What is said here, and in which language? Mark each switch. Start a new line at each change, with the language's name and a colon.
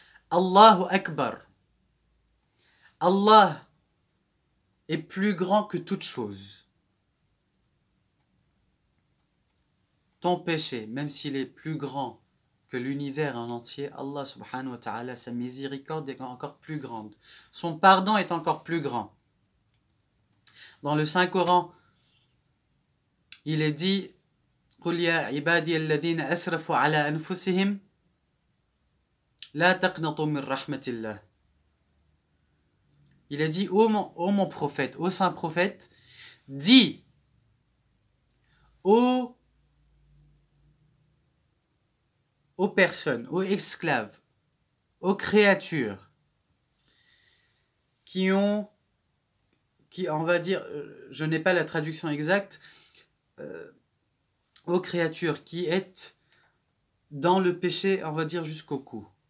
French: Allahu Akbar. Allah est plus grand que toute chose. Ton péché, même s'il est plus grand que l'univers en entier, Allah subhanahu wa ta'ala, sa miséricorde est encore plus grande. Son pardon est encore plus grand. Dans le Saint-Coran, il est dit
Arabic: قُلْ يَا عِبَادِيَ الَّذِينَ أَسْرَفُوا عَلَى أَنفُسِهِمْ لَا تَقْنَطُوا مِنْ رَحْمَةِ اللَّهِ.
French: Il a dit, ô mon prophète, ô saint prophète, dis aux personnes, aux esclaves, aux créatures qui on va dire, je n'ai pas la traduction exacte, aux créatures qui êtes dans le péché, on va dire jusqu'au cou.